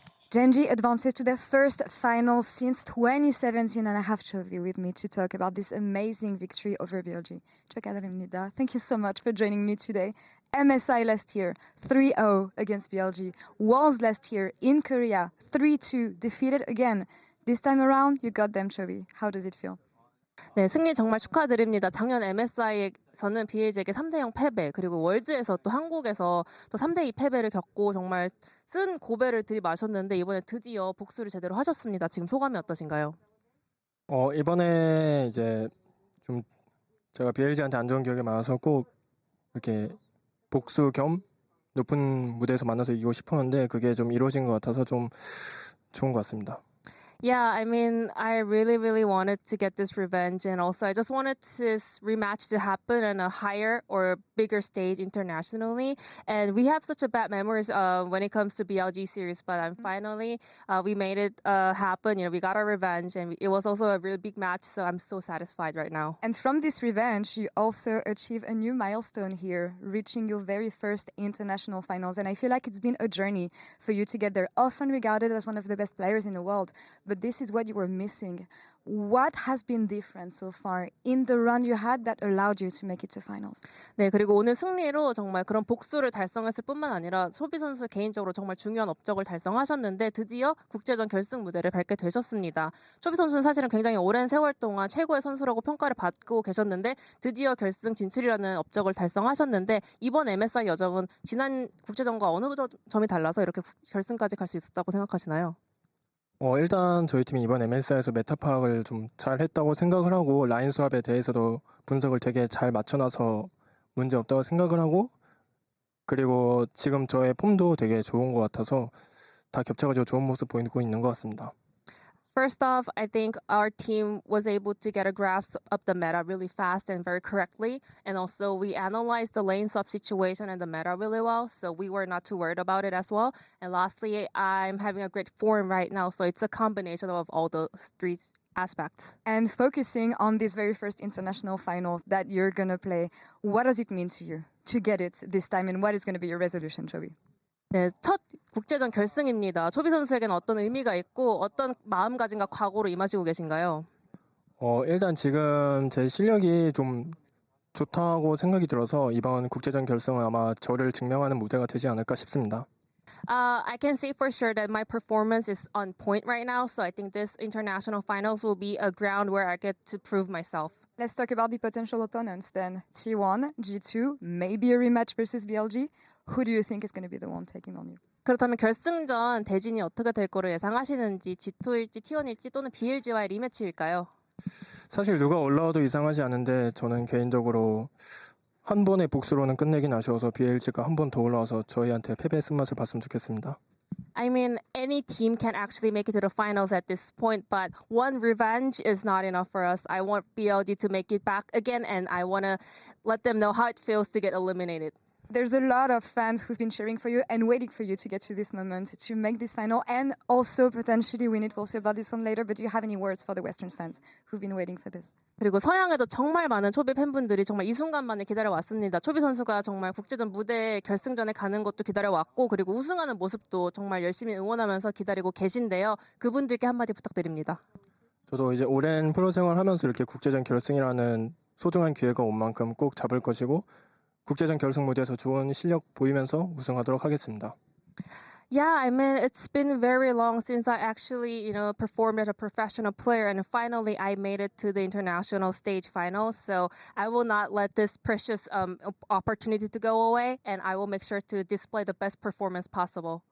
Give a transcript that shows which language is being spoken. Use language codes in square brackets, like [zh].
[en] Gen.G advances to their first final since 2017, and I have Chovy with me to talk about this amazing victory over BLG. [ko] 축하드립니다. [en] Thank you so much for joining me today. MSI last year, 3-0 against BLG. Worlds last year in Korea, 3-2, defeated again. This time around, you got them, Chovy. How does it feel? [ko] 네, 승리 정말 축하드립니다. 작년 MSI에서는 BLG에게 3대0 패배, 그리고 월즈에서 또 한국에서 또 3대2 패배를 겪고 정말 쓴 고배를 들이마셨는데 이번에 드디어 복수를 제대로 하셨습니다. 지금 소감이 어떠신가요? 이번에 이제 좀 제가 BLG한테 안 좋은 기억이 많아서 꼭 이렇게 복수 겸 높은 무대에서 만나서 이기고 싶었는데 그게 좀 이루어진 것 같아서 좀 좋은 것 같습니다. [en] Yeah, I mean, I really wanted to get this revenge, and also I just wanted this rematch to happen on a higher or bigger stage internationally. And we have such a bad memories when it comes to BLG series, but finally we made it happen. You know, we got our revenge, and it was also a really big match. So I'm so satisfied right now. And from this revenge, you also achieve a new milestone here, reaching your very first international finals. And I feel like it's been a journey for you to get there, often regarded as one of the best players in the world. But this is what you were missing. What has been different so far in the run you had that allowed you to make it to finals? [ko] 네, 그리고 오늘 승리로 정말 그런 복수를 달성했을 뿐만 아니라 초비 선수 개인적으로 정말 중요한 업적을 달성하셨는데 드디어 국제전 결승 무대를 밟게 되셨습니다. 초비 선수는 사실은 굉장히 오랜 세월 동안 최고의 선수라고 평가를 받고 계셨는데 드디어 결승 진출이라는 업적을 달성하셨는데 이번 MSI 여정은 지난 국제전과 어느 점이 달라서 이렇게 결승까지 갈 수 있었다고 생각하시나요? 일단 저희 팀이 이번 MSI에서 메타 파악을 좀 잘했다고 생각을 하고 라인 수합에 대해서도 분석을 되게 잘 맞춰놔서 문제 없다고 생각을 하고 그리고 지금 저의 폼도 되게 좋은 것 같아서 다 겹쳐가지고 좋은 모습 보이고 있는 것 같습니다. [en] First off, I think our team was able to get a grasp of the meta really fast and very correctly. And also we analyzed the lane swap situation and the meta really well. So we were not too worried about it as well. And lastly, I'm having a great form right now. So it's a combination of all the three aspects. And focusing on this very first international finals that you're going to play, what does it mean to you to get it this time? And what is going to be your resolution, Chovy? [ko] 네, 첫 국제전 결승입니다. 초비 선수에게는 어떤 의미가 있고 어떤 마음가짐과 각오로 임하시고 계신가요? 일단 지금 제 실력이 좀 좋다고 생각이 들어서 이번 국제전 결승은 아마 저를 증명하는 무대가 되지 않을까 싶습니다. [en] I can say for sure that my performance is on point right now. So I think this international finals will be a ground where I get to prove myself. Let's talk about the potential opponents then. T1, G2, maybe a rematch versus BLG. Who do you think is going to be the one taking on you? [ko] 그렇다면 결승전 대진이 어떻게 될 거로 예상하시는지 G2일지 T1일지 또는 BLG와의 리매치일까요? 사실 누가 올라와도 이상하지 않은데 저는 개인적으로 한 번의 복수로는 끝내긴 아쉬워서 BLG가 한 번 더 올라와서 저희한테 패배의 쓴맛을 봤으면 좋겠습니다. [en] I mean, any team can actually make it to the finals at this point, but one revenge is not enough for us. I want BLG to make it back again, and I want to let them know how it feels to get eliminated. There's a lot of fans who've been cheering for you and waiting for you to get to this moment, to make this final, and also potentially win it. We'll see about this one later, but do you have any words for the Western fans who've been waiting for this? [ko] 그리고 서양에도 정말 많은 초비 팬분들이 정말 이 순간만을 기다려왔습니다. 초비 선수가 정말 국제전 무대 결승전에 가는 것도 기다려왔고 그리고 우승하는 모습도 정말 열심히 응원하면서 기다리고 계신데요. 그분들께 한마디 부탁드립니다. 저도 이제 오랜 프로 생활하면서 이렇게 국제전 결승이라는 소중한 기회가 온 만큼 꼭 잡을 것이고 국제전 결승 무대에서 좋은 실력 보이면서 우승하도록 하겠습니다. [en] Yeah, I mean, it's been very long since I actually, performed as a professional player, and finally I made it to the international stage finals. So I will not let this precious opportunity to go away, and I will make sure to display the best performance possible.